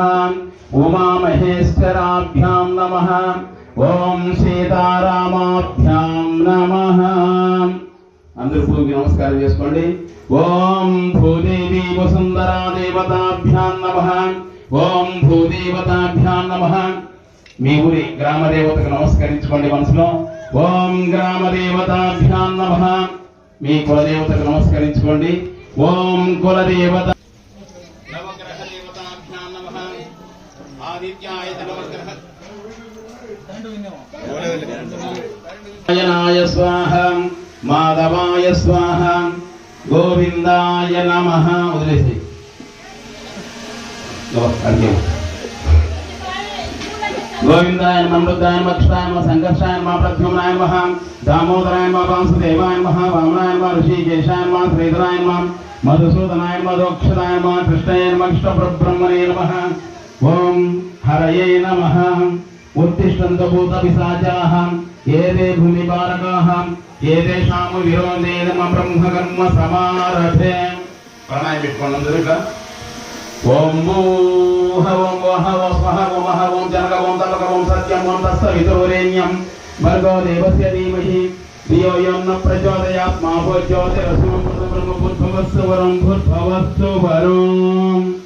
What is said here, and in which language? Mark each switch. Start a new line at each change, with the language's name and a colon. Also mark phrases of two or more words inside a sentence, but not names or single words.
Sanskrit: उमामहेश्वराभ्यां नमः। ओम सीतारामाभ्यां नमः।
Telugu: అందర పూర్వక నమస్కార చేసుకోండి।
Sanskrit: ओम भूदेवी वसुंधरा देवताभ्यां नमः। ओम भूदेवताभ्यां नमः।
Telugu: మీ ఊరి గ్రామ దేవతకు నమస్కరించుకోండి మనసులో।
Sanskrit: ఓం గ్రామ దేవతాభ్యాం నమః।
Telugu: మీ కుల దేవతకు నమస్కరించుకోండి।
Sanskrit: ఓం కుల దేవత నవగ్రహ దేవతాభ్యాం నమః। ఆదిత్యాయ నవగ్రహ నారాయణాయ స్వాహ మాధవాయ స్వాహ గోవిందాయ నమః। వదిలేసి गोविंदाय नमः मृगाय नमः अक्षताय नमः संघर्षाय नमः प्रद्युम्नाय नमः दामोदराय नमः वासुदेवाय नमः वामनाय नमः ऋषिकेशाय नमः श्रीधराय नमः मधुसूदनाय नमः दोक्षदाय नमः कृष्णाय नमः कृष्णपरब्रह्मणे नमः। ओम हरये नमः। उत्तिष्ठन्तु भूतपिशाचाः एते भूमिपालकाः एतेषां विरोधे नमः ब्रह्मकर्म समारभे।
Telugu: प्राणायाम పెట్టుకోండి అందరూ।
Sanskrit: ओम भूः ओम वः ओम स्वः ओम महः ओम जनक ओम तपक ओम सत्यं ओम तत्सवितुर्वरेण्यं भर्गो देवस्य धीमहि धियो यो न प्रचोदयात् मा ज्योतिरसुं ब्रह्मभूर्भुवस्सु वरं भूर्भुवस्सु वरुं।